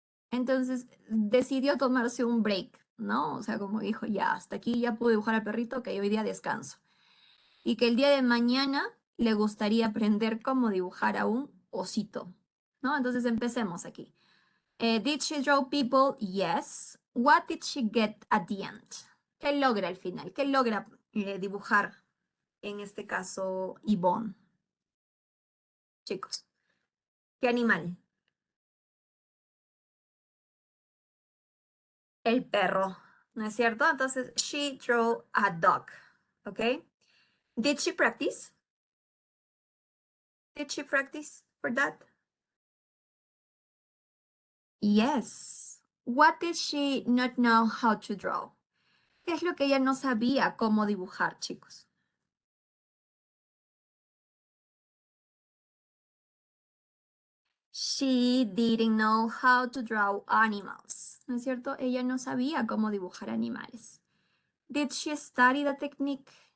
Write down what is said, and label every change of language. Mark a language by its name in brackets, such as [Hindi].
[Spanish] Entonces decidió tomarse un break, ¿no? O sea, como dijo, ya, hasta aquí ya pude dibujar al perrito, que hoy día descanso. Y que el día de mañana le gustaría aprender cómo dibujar a un osito, ¿no? Entonces empecemos aquí. [English] Did she draw people? Yes. What did she get at the end? [Spanish] ¿Qué logra al final? ¿Qué logra dibujar, en este caso, Yvonne? Chicos, ¿qué animal? El perro, ¿no es cierto? Entonces, [English] she drew a dog, [Spanish] ¿ok? [English] Did she practice? Did she practice for that? Yes. What did she not know how to draw? [Spanish] ¿Qué es lo que ella no sabía cómo dibujar, chicos? [English] She didn't know how to draw animals, ¿no es cierto? [Spanish] Ella no sabía cómo dibujar animales. [English] Did she study the technique?